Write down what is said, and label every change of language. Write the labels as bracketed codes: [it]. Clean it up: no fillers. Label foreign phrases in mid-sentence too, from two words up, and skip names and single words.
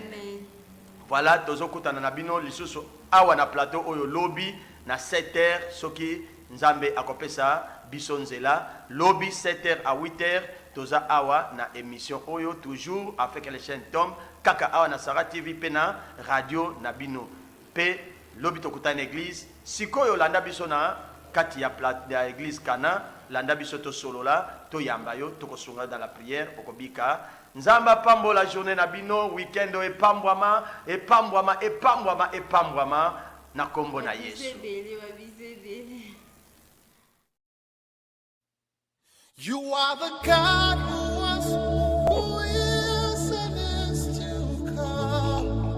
[ln] Voilà, tozokutana na bino lisusu awa na plateau oyo lobi na 7h soki nzambe akopesa biso nzela lobi 7h à 8h toza awa na émission oyo [fr] toujours avec les chaînes [ln] Tom kaka awa na Sara TV pe na radio na bino pe lobi tokutana église sikoyo landa biso na kati ya plate ya église Kana landa biso to solola to yamba yo tokosunga [fr] dans la prière [ln] okobika. Nzamba pambo la journée na bino weekend o epambwama na kombo na Yesu. [en] You are the God who was, who is, and is to come.